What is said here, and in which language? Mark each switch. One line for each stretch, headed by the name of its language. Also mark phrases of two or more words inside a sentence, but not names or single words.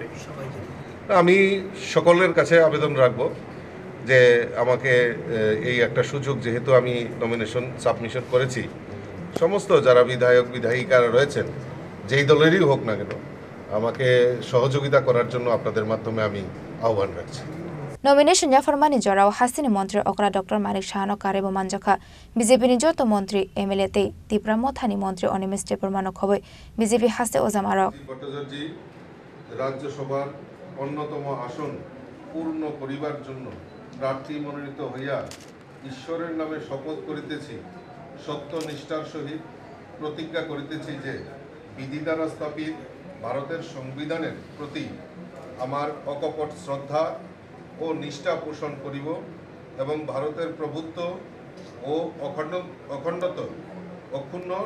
Bangla: আমি সকলের কাছে আবেদন রাখব যে আমাকে এই একটা সুযোগ যেহেতু আমি
English: nomination submission
Bangla: করেছি সমস্ত যারা বিধায়ক বিধায়িকারা রয়েছেন যেই দলেরই হোক না কেন আমাকে সহযোগিতা করার জন্য আপনাদের মাধ্যমে আমি আহ্বান রাখছি
Kok Borok: nomination yafarmani jorao Hastini mantri Okra Dr. Manik Saha Karebo Manjaka BJP ni joto mantri MLA te Tripura mothani mantri Onimis Debormano khoboi BJP haste ojamarok
Bangla: ভট্টাচার্য রাজ্যসভার অন্যতম আসন পূর্ণ করিবার জন্য প্রার্থী মনোনীত হইয়া ঈশ্বরের নামে শপথ করিতেছি সত্যনিষ্ঠার সহিত প্রতিজ্ঞা করিতেছি যে বিধি দ্বারা স্থাপিত ভারতের সংবিধানের প্রতি আমার অকপট শ্রদ্ধা ও নিষ্ঠা পোষণ করিব এবং ভারতের প্রভুত্ব ও অখণ্ডত্ব অক্ষুণ্ণ রাখিব